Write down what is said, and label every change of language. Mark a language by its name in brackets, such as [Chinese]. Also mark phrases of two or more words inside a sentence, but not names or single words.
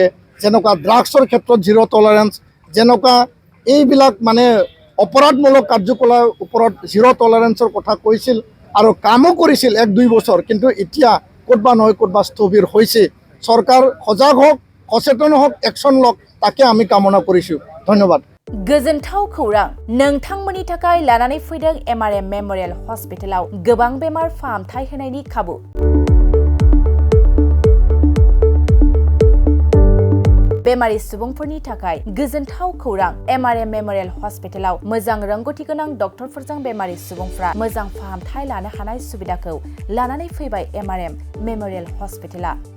[Assamese] যেনেকুৱা ড্ৰাগছৰ ক্ষেত্ৰত জিৰ' টলাৰেঞ্চ, যেনেকুৱা এইবিলাক মানে অপৰাধমূলক কাৰ্যকলাপৰ ওপৰত জিৰ' টলাৰেঞ্চৰ কথা কৈছিল আৰু কামো কৰিছিল 1-2 বছৰ, কিন্তু এতিয়া ক'তবা নহয় ক'তবা স্থবিৰ হৈছে। চৰকাৰ সজাগ হওক, সচেতন হওক, একশ্যন লওক, তাকে আমি কামনা কৰিছোঁ। ধন্যবাদ। [Bodo] गोजोनथाव खौरां नोंथांमोननि थाखाय लानानै फैदों MRM मेमोरियल हस्पिटालाव गोबां बेमार फाहामथाय होनायनि खाबु। बेमारि सुबुंफोरनि थाखाय गोजोनथाव खौरां MRM मेमोरियल हस्पिटालाव मोजां रोंगौथि गोनां डक्टरफोरजों बेमारि सुबुंफ्रा मोजां फाहामथाय लानो हानाय सुबिदाखौ लानानै फैबाय MRM मेमोरियल हस्पिटाला।